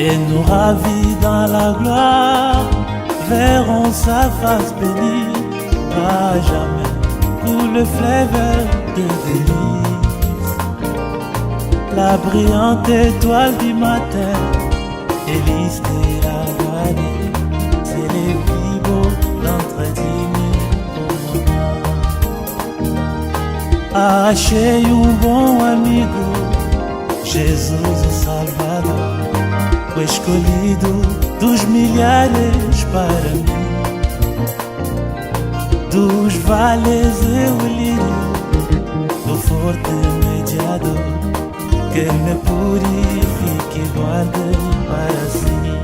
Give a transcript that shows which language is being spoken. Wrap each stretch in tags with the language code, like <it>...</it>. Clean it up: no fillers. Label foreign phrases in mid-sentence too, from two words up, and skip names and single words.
<fr>Et nous ravit dans la gloire, verrons sa face bénie, à jamais coule le fleuve de délices. La brillante étoile du matin, l'hélice de la vallée, c'est les plus beaux d'entre 10 000 pour mon âme.</fr> <pt>Achei bom amigo, Jesus o Salvador, o escolhido dos milhares para mim. Dos vales eu lírio, do forte mediador, que me purifique e guarde para si.</pt>